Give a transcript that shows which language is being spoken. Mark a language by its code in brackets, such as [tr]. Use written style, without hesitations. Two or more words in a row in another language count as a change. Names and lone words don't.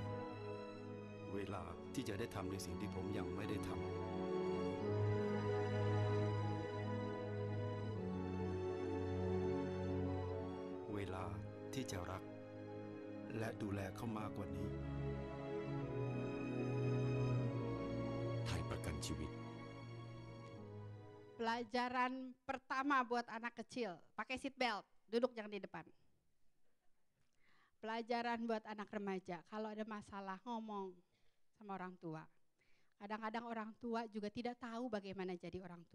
[th] เวลาที่จะได้ทำในสิ่งที่ผมยังไม่ได้ทำเวลาที่จะรักและดูแลเขามากกว่านี้ไทยประกันชีวิต [id] Pelajaran pertama buat anak kecil, pakai [en] seat belt, [id] duduk jangan di depan. Pelajaran buat anak remaja, kalau ada masalah ngomong sama orang tua. Kadang-kadang orang tua juga tidak tahu bagaimana jadi orang tua.